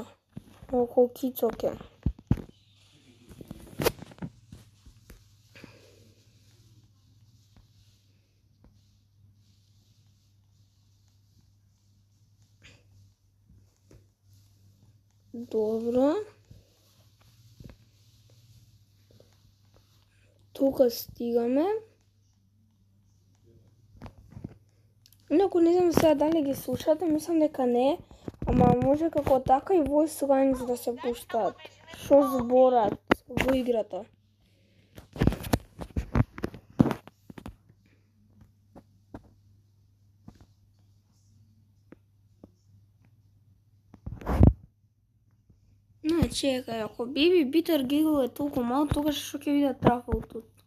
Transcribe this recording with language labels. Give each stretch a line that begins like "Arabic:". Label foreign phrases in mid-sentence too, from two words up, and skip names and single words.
Macedonian: Околу кицок е. Добро. Тука стигаме. Инаку не знам сега дали ги слушате, мислам дека не, ама може како така и
English: voice lines
Macedonian: да се пуштаат. Што зборат во играта. Не, чекај, ако Baby Bitter Giggle е толку мал, тогаш што ќе биде трафл тут?